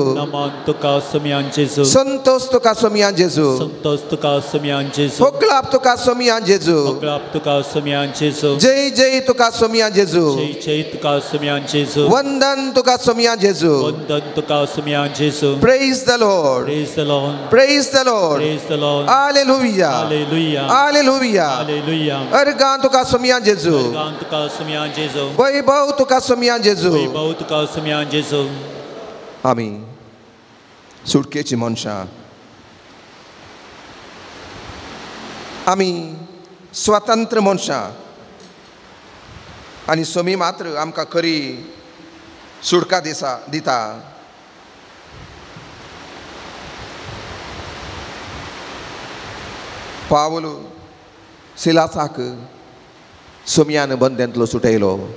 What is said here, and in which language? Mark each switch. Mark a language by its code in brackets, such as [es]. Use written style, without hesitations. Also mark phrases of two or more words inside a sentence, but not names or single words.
[kok] नमन तुका सुमयान जेजू संतोष तुका सुमयान जेजू संतोष तुका सुमयान जेजू होकलाप तुका सुमयान जेजू होकलाप तुका सुमयान जेजू जय जय तुका सुमयान जेजू जय जय तुका सुमयान जेजू वंदन तुका सुमयान जेजू वंदन तुका सुमयान जेजू [en] Praise the Lord. Praise the Lord. Praise the Lord. Praise the Lord. Hallelujah. Hallelujah. Hallelujah. Hallelujah. [kok] Ergan tuka sumiyan Jesu. वरदान तुका सुमयान जेजू Vaibhav tuka sumiyan Jesu. वैभव तुका सुमयान जेजू आमी सुटकेची मनशां आमी स्वतंत्र मनशां आनी सोमी मात्र आमकां खरी सुटका दिता पावलो सिलासाक सोमयान बंदेंतलो सुटयलो